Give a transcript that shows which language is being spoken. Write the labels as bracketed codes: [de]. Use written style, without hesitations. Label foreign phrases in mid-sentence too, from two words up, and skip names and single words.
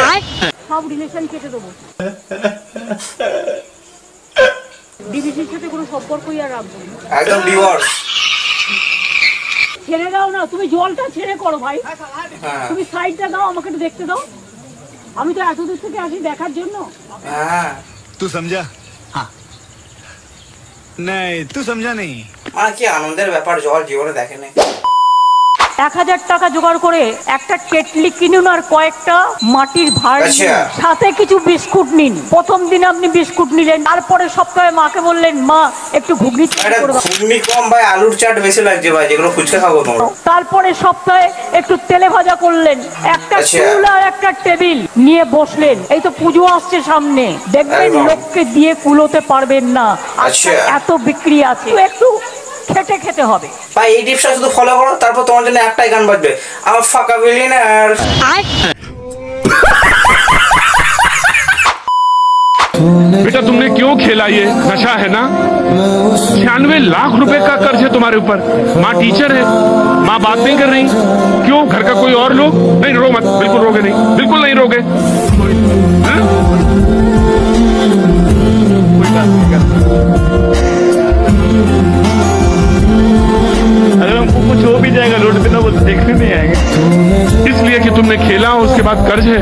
[bn] সব রিলেশন কেটে দেবো, ডিভিসির সাথে কোনো সম্পর্কই আর রাখবো না, একদম ডিভোর্স। ছেড়ে দাও না, তুমি জলটা ছেড়ে করো ভাই। তুমি সাইডটা দাও, আমাকে একটু দেখতে দাও। আমি তো এত দূর থেকে আসি দেখার জন্য। হ্যাঁ [hi] तू समझा? हाँ नहीं तू समझा नहीं। [bn] মানে কি আনন্দের ব্যাপার, জল জীবনে দেখে নাই। 1000 টাকা জোগাড় করে একটা কেটলি কিনুন আর কয়েকটা মাটির ভাঁড় সাথে কিছু বিস্কুট নিন। প্রথম দিন আপনি বিস্কুট নিলেন, তারপরে সপ্তাহে মাকে বললেন মা একটু ঘুগনি কম ভাই, আলুর চাট বেশি লাগছে ভাই, যেগুলো ফুচকা খাবো তোমরা। তারপরে সপ্তাহে একটু তেলে ভাজা করলেন, একটা টুল আর একটা টেবিল নিয়ে বসলেন। এই তো পুজো আসছে সামনে, দেখবেন লোককে দিয়ে কুলোতে পারবেন না, এত বিক্রি আছে, একটু খেটে খেতে হবে ভাই। এই টিপসটা শুধু ফলো করো, তারপর তোমার জন্য একটাই গান বাজবে, আমার ফাঁকা বিলিয়নার। [hi] बेटा तुमने क्यों खेला ये नशा है ना? 96 लाख रुपए का कर्ज है तुम्हारे ऊपर। माँ टीचर है, माँ बात नहीं कर रही, क्यों? घर का कोई और लोग? नहीं रो मत, बिल्कुल रोगे नहीं, बिल्कुल नहीं रोगे। अगर हमको कुछ हो भी जाएगा रोड पे ना, वो देखने नहीं आएंगे, इसलिए कि तुमने खेला, उसके बाद कर्ज है।